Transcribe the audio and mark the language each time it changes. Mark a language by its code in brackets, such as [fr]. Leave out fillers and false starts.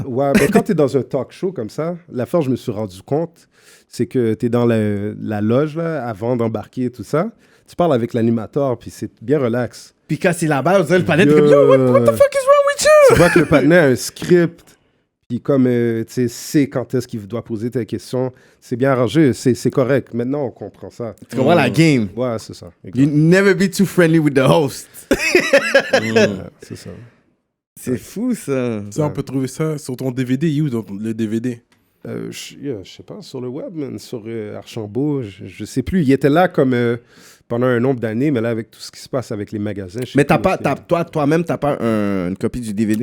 [fr] Ouais, mais quand tu es dans un talk show comme ça, l'affaire, je me suis rendu compte, c'est que tu es dans la loge, là, avant d'embarquer et tout ça. Tu parles avec l'animateur, puis c'est bien relax. Puis quand c'est là-bas, on dirait le palais de comme, yo, [en] what the fuck is wrong with you? [fr] Tu vois que le partenaire a un script, puis comme, tu sais quand est-ce qu'il doit poser tes questions. C'est bien arrangé, c'est correct. Maintenant, on comprend ça. Tu comprends la game? Ouais, c'est ça. Exact. [en] You never be too friendly with the host. [fr] C'est ça. C'est fou, ça. Ça, on peut trouver ça sur ton DVD. Où le DVD? Je sais pas, sur le web, man, sur Archambault, je sais plus. Il était là comme pendant un nombre d'années, mais là, avec tout ce qui se passe avec les magasins. Mais toi-même, t'as pas une copie du DVD?